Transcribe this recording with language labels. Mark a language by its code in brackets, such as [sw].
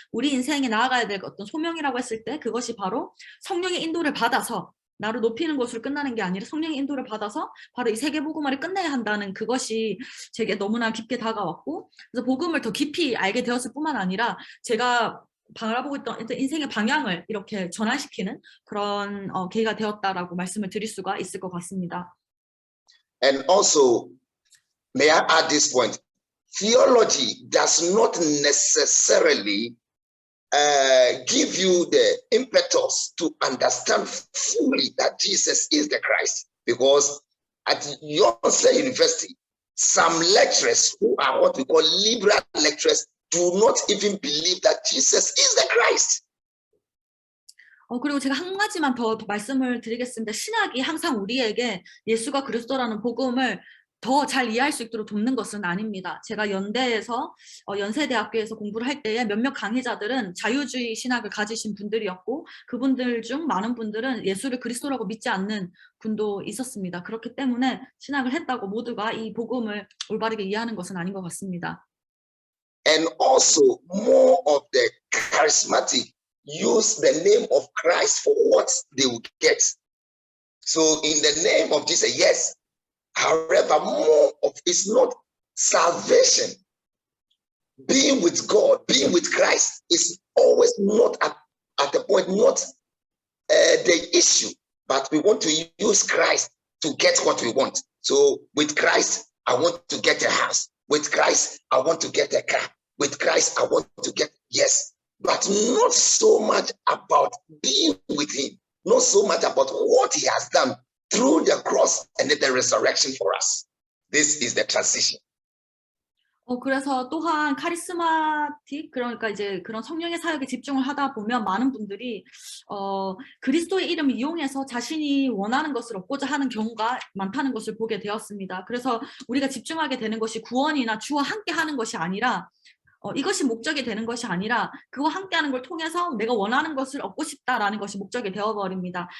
[ko] 우리 인생에 나아가야 될 어떤 소명이라고 했을 때 그것이 바로 성령의 인도를 받아서 나를 높이는 것으로 끝나는 게 아니라 성령의 인도를 받아서 바로 이 세계복음화를 끝내야 한다는 그것이 제게 너무나 깊게 다가왔고, 그래서 복음을 더 깊이 알게 되었을 뿐만 아니라 제가 바라보고 있던 인생의 방향을 이렇게 전환시키는 그런 계기가 되었다라고 말씀을 드릴 수가 있을 것 같습니다. [en] And also, may I add this point? Theology does not necessarily give you the impetus to understand fully that Jesus is the Christ. Because at Yonsei University, some lecturers who are what we call liberal lecturers do not even believe that Jesus is the Christ. [ko] 그리고 제가 한 가지만 더 말씀을 드리겠습니다. 신학이 항상 우리에게 예수가 그리스도라는 복음을 더 잘 이해할 수 있도록 돕는 것은 아닙니다. 제가 연대에서 연세대학교에서 공부를 할 때에 몇몇 강의자들은 자유주의 신학을 가지신 분들이었고, 그분들 중 많은 분들은 예수를 그리스도라고 믿지 않는 분도 있었습니다. 그렇기 때문에 신학을 했다고 모두가 이 복음을 올바르게 이해하는 것은 아닌 것 같습니다. [en] And also, more of the charismatic use the name of Christ for what they will get. So in the name of Jesus, yes. However, more of it's not salvation. Being with God, being with Christ is always not at the point, not the issue, but we want to use Christ to get what we want. So with Christ, I want to get a house. With Christ, I want to get a car. With Christ, I want to get, yes, but not so much about being with him, not so much about what he has done through the cross and the resurrection for us. This is the transition. [ko] 그래서 또한 카리스마틱, 그러니까 이제 그런 성령의 사역에 집중을 하다 보면 많은 분들이 그리스도의 이름을 이용해서 자신이 원하는 것을 얻고자 하는 경우가 많다는 것을 보게 되었습니다. 그래서 우리가 집중하게 되는 것이 구원이나 주와 함께 하는 것이 아니라 이것이 목적이 되는 것이 아니라 그와 함께하는 걸 통해서 내가 원하는 것을 얻고 싶다라는 것이 목적이 되어버립니다.